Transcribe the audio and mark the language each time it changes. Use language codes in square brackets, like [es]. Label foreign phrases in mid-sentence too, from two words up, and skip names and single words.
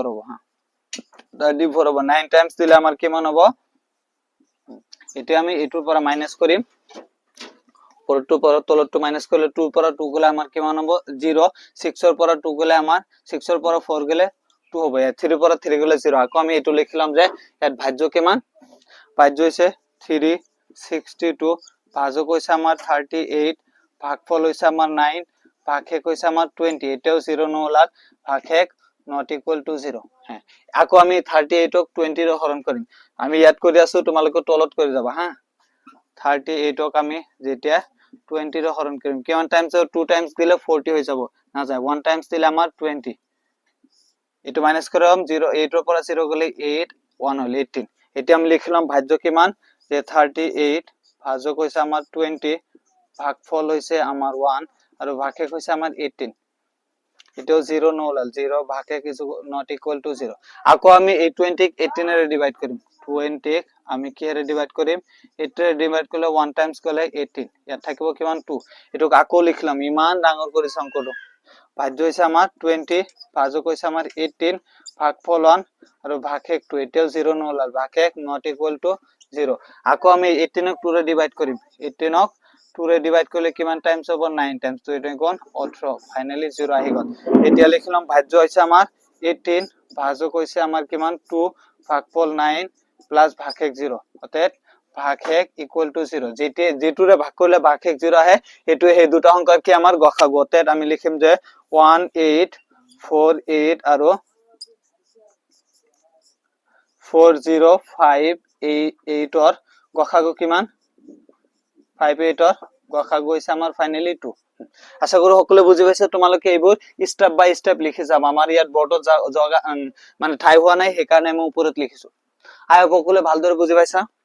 [as] হবে হ্যাঁ 34 হবে 9 টাইমস দিলে আমার কিমান হবে এটা আমি এটুর পরে মাইনাস করি পরে 2 পরে তলর 2 মাইনাস করলে 2 পরে 2 গলে আমার কিমান হবে 0 6 এর পরে 2 গলে আমার 6 এর পরে 4 গলে 2 হবে 3 পরে 3 গলে 0 আকো আমি এটু লিখলাম যে এর ভাজ্য কিমান ভাজ্য হইছে 362 ভাজক হইছে আমার 38 ভাগফল হইছে আমার 9 ভাগশেষ হইছে আমার 20 এটাও 0 ন লাগ ভাগশেষ [en] not equal to [as] 0 হ্যাঁ আকো আমি 38 ক 20 রে হরণ করিম আমি ইয়াদ কৰি আছো তোমালোকে তলত কৰি যাবা হ্যাঁ 38 ক আমি যেটা 20 রে হরণ করিম কিমান টাইমস 2 টাইমস দিলে 40 হয়ে যাব না যায় 1 টাইমস দিলে আমার 20 এটু মাইনাস করলাম 0 8 এর পরে 0 গলে 8 1 হল 18 এটা আমি লিখলাম ভাজ্য কিমান যে 38 ভাজক হইছে আমার 20 ভাগফল হইছে আমার 1 আর ভাগশেষ হইছে আমার 18 এটাও 0 ন হল 0 ভাগশেষ কিছু [en] not equal to [as] 0 আকো আমি এই 20 কে 18 এর ডিভাইড করিম 20 আমি কি এর ডিভাইড করিম 8 এর ডিভাইড করলে 1 টাইমস করলে 18 এর থাকিব কিমান 2 এটুক আকো লিখলাম ইমান ডাঙর করে সংকটো ভাজ্য হইছে আমার 20 ভাজক হইছে আমার 18 ভাগফল 1 আর ভাগশেষ 2 এটাও 0 ন হল ভাগশেষ [en] not equal to [as] 0 আকো আমি 18 ক 2 রে ডিভাইড করিম 18 ক 2 রে ডিভাইড করলে কিমান টাইমস হবে 9 টাইমস তো এটা কোন 18 ফাইনালি 0 আহি গল এটা লিখলাম ভাজ্য হইছে আমার 18 ভাজক হৈছে আমাৰ কিমান 2 ভাগফল 9 প্লাস ভাগশেষ 0 অৰ্থাৎ ভাগশেষ [en] equal to [as] 0 যেটোৰে ভাগ কৰিলে ভাগশেষ 0 আহে এটো এই দুটা সংখ্যাৰ কি আমাৰ গসাগু অৰ্থাৎ আমি লিখিম যে 1848 আৰু 4058 ৰ গসাগু কিমান 58 ৰ গসাগু হৈছে আমাৰ ফাইনালি 2 আশা কৰো সকলোৱে বুজি পাইছে তোমালোকে এইবোৰ [en] step by step [as] লিখি যাবা আমাৰ ইয়াত বৰ্ডত জায়গা মানে ঠাই হোৱা নাই সেই কাৰণে মই ওপৰত লিখিছো আই সকলোৱে ভালদৰে বুজি পাইছা